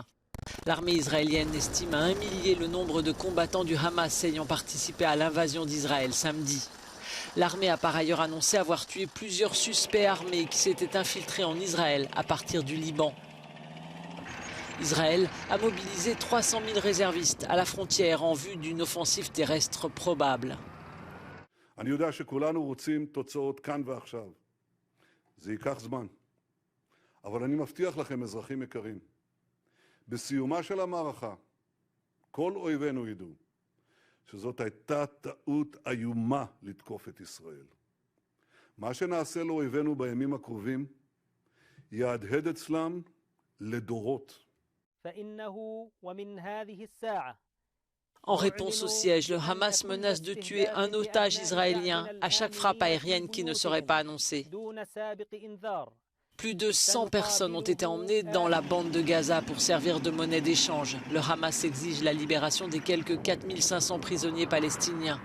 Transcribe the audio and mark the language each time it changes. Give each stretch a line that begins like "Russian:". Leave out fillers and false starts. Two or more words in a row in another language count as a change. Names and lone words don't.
French: L'armée israélienne estime à 1 millier le nombre de combattants du Hamas ayant participé à l'invasion d'Israël samedi. L'armée a par ailleurs annoncé avoir tué plusieurs suspects armés qui s'étaient infiltrés en Israël à partir du Liban. Israël a mobilisé 300 000 réservistes à la frontière en vue d'une offensive terrestre probable.
Hebrew: אני יודע שכולנו רוצים תוצאות כאן ועכשיו. זה ייקח זמן. אבל אני מבטיח לכם, אזרחים יקרים, בסיומה של המערכה, כל אויבינו ידעו שזאת הייתה טעות איומה לתקוף את ישראל. מה שנעשה לאויבינו בימים הקרובים יהדהד אצלם לדורות.
Arabic: فإنه ومن هذه الساعة
French: En réponse au siège, le Hamas menace de tuer un otage israélien à chaque frappe aérienne qui ne serait pas annoncée. Plus de 100 personnes ont été emmenées dans la bande de Gaza pour servir de monnaie d'échange. Le Hamas exige la libération des quelques 4500 prisonniers palestiniens.